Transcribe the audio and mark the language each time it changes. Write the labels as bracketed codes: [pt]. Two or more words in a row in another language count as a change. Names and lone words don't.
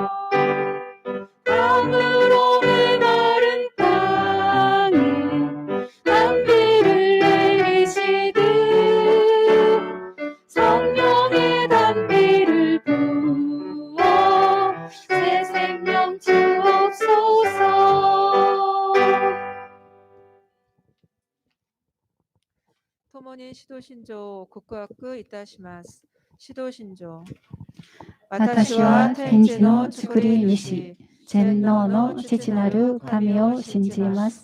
[ko] 강으로 메마른 땅에 단비를 내리시듯 성령의 단비를 부어 새 생명 주옵소서. [ja] 共に使徒信条を告白いたします。使徒信条。私は天地の作り主、全能の父なる神を信じます。